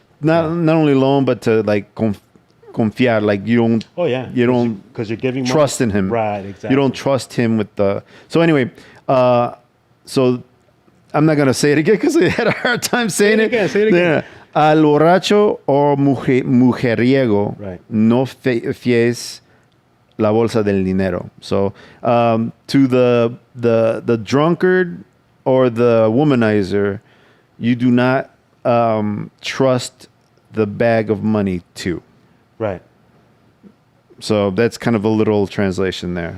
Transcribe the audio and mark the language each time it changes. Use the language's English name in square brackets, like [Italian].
[English] not only loan, but to like confiar, like you don't. Oh yeah, you don't because you're giving trust money. in him. Right, exactly. You don't trust him with the. So anyway, so I'm not gonna say it again because I had a hard time saying it. Say it again. [Spanish] Yeah. Al borracho o mujeriego, [English] right. [Spanish] No fies la bolsa del dinero. [English] So to the drunkard or the womanizer, you do not trust the bag of money too. Right. So that's kind of a literal translation there.